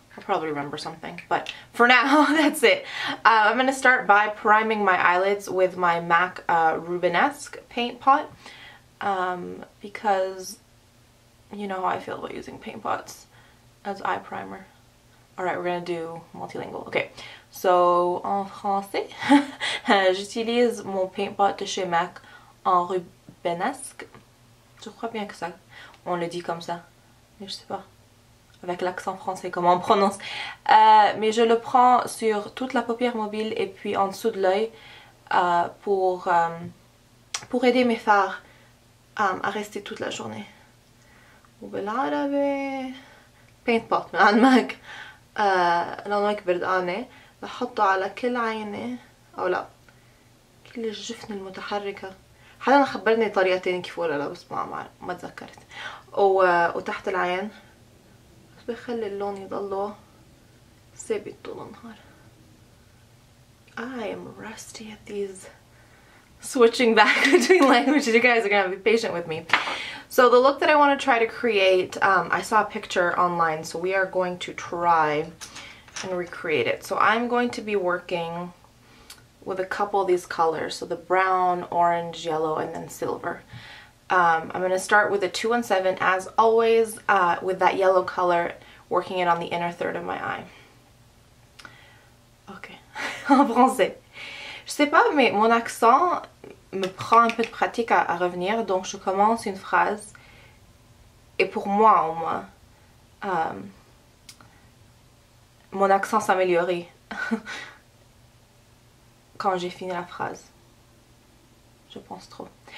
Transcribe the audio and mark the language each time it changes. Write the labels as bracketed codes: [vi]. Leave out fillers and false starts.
[en] I'll probably remember something, but for now, that's it. I'm going to start by priming my eyelids with my MAC Rubenesque paint pot, because you know how I feel about using paint pots as eye primer. Alright, we're going to do multilingual. [fr] Okay, so en français, j'utilise mon paint pot de chez MAC en Rubenesque. Je crois bien que ça, on le dit comme ça, mais je sais pas. Avec l'accent français, comment on prononce. Mais je le prends sur toute la paupière mobile et puis en dessous de l'œil pour aider mes fards à rester toute la journée. [ar] وبالعربي paint pot من عند ماك لونه بردقانة بحطه على كل عيني أو لا كل الجفن المتحركة. حدا خبرني طريقة تانية كيف ولا لا بس ما تذكرت. وتحت العين بخلي اللون يضله ثابت طول النهار. [en] I am rusty at these switching back between languages. You guys are gonna be patient with me. So the look that I want to try to create, I saw a picture online, so we are going to try and recreate it. So I'm going to be working with a couple of these colors, so the brown, orange, yellow, and then silver. I'm going to start with a 217 as always, with that yellow color, working it on the inner third of my eye. [fr] Ok, en français. Je sais pas, mais mon accent me prend un peu de pratique à revenir, donc je commence une phrase, et pour moi au moins, mon accent s'améliorait quand j'ai fini la phrase. Je pense trop.